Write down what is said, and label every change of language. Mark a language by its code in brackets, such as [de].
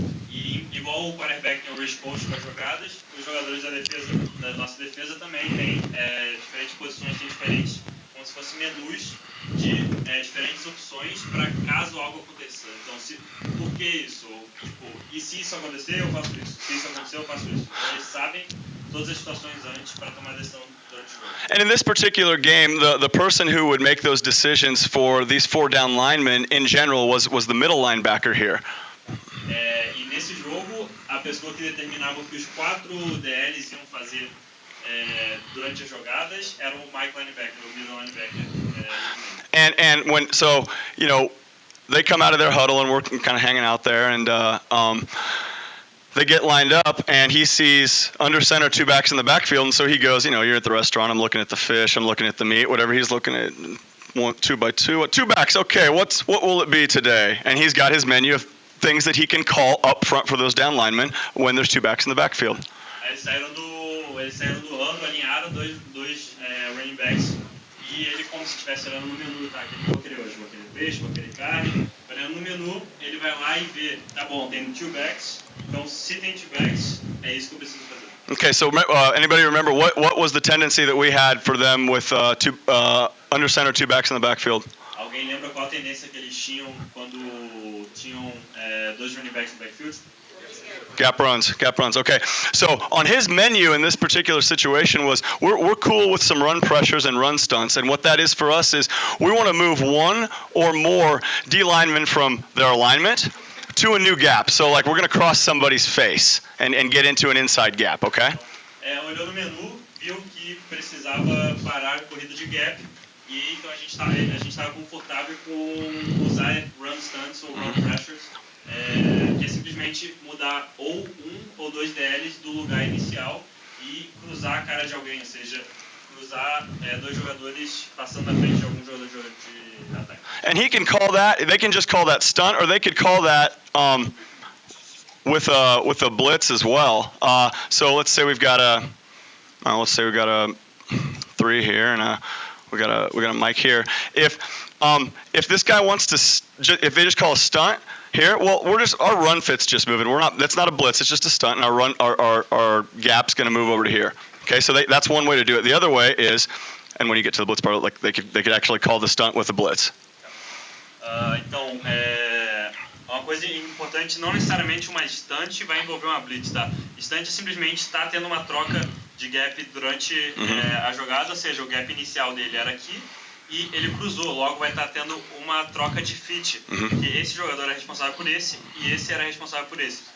[pt] E igual o quarterback tem o risk coach para jogadas, os jogadores da nossa defesa também têm diferentes posições, têm diferentes, como se fossem menus de diferentes opções para caso algo aconteça. Então, por que isso? Ou, e se isso acontecer, eu faço isso. Se isso acontecer, eu faço isso. Então, eles sabem todas as situações antes para tomar decisão durante o jogo. [en] And in this particular game, the person who would make those decisions for these 4 down linemen in general was the middle linebacker here. [pt] E nesse jogo, a pessoa que determinava o que os 4 DLs iam fazer durante as jogadas era o Mike linebacker, o middle linebacker. [en] And when they come out of their huddle and we're kind of hanging out there, and they get lined up, and he sees under center 2 backs in the backfield, and so he goes, you're at the restaurant, I'm looking at the fish, I'm looking at the meat, whatever he's looking at. 2 by 2, 2 backs. Okay, what will it be today? And he's got his menu of things that he can call up front for those down linemen when there's 2 backs in the backfield. [pt] Eles saíram do rando, alinharam dois running backs, e ele, como se estivesse olhando no menu, tá? O que eu vou querer hoje? Vou querer peixe, vou querer carne. Olhando no menu, ele vai lá e vê, tá bom, tem 2 backs, então se tem 2 backs, é isso que eu preciso fazer. [en] Okay, so anybody remember what was the tendency that we had for them with under center 2 backs in the backfield? [pt] Alguém lembra qual a tendência que eles tinham quando tinham 2 running backs no backfield? [en] Gap runs. Okay, so on his menu in this particular situation was we're cool with some run pressures and run stunts, and what that is for us is we want to move 1 or more D linemen from their alignment to a new gap. So like we're going to cross somebody's face and get into an inside gap, okay? [pt] Olhou no menu, viu que precisava parar a corrida de gap, e então a gente estava confortável com usar run stunts ou run pressures, que é simplesmente mudar ou 1 ou 2 DLs do lugar inicial e cruzar a cara de alguém, ou seja, cruzar 2 jogadores passando na frente de algum jogador de ataque. [en] And he can call that, they can just call that stunt, or they could call that with a blitz as well. So let's say we've got a 3 here, and we got a mic here. If this guy wants to, if they just call a stunt here, well, our run fit's just moving. That's not a blitz. It's just a stunt, and our gap's going to move over to here. Okay, so that's one way to do it. The other way is, and when you get to the blitz part, like they could actually call the stunt with a blitz. [pt] Então, uma coisa importante, não necessariamente uma estante vai envolver uma blitz, tá? Estante simplesmente está tendo uma troca de gap durante a jogada, ou seja, o gap inicial dele era aqui e ele cruzou, logo vai estar tendo uma troca de fit, que esse jogador é responsável por esse e esse era responsável por esse.